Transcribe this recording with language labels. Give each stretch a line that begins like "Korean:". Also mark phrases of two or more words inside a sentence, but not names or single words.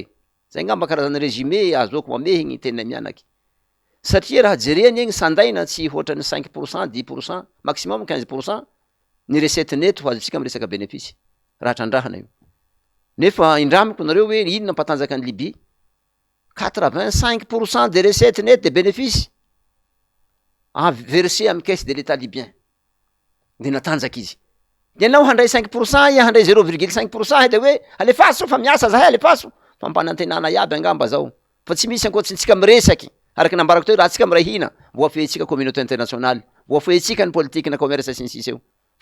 Malagasy: Zay ngamba karazana résumé azoko mamehy ny tena mianaky. Satria raha jereny egny sandaina tsy hoatrany 5%, 10%, maximum 15% ny recette neto ho azontsika miresaka bénéfice. Raha trandrahana io. Nefa indramiko nareo hoe inona mpatanjaka ny Libye?
French: 85% des recettes nettes de bénéfices versé amin'ny caisse de l'état libyen.
Malagasy: De natanjaka izy. De anao handray 5% iha handray 0,5% de hoe alefaso fa miasa zahay alefaso. Fampanantenana iaby angamba zao. Fa tsy misy ankoatsintsika miresaky. Araky nambarako teo raha tsika miray hina, voafehitsika
French: communauté internationale,
Malagasy: voafehitsika ny politique na commerce sy ny sisa eo.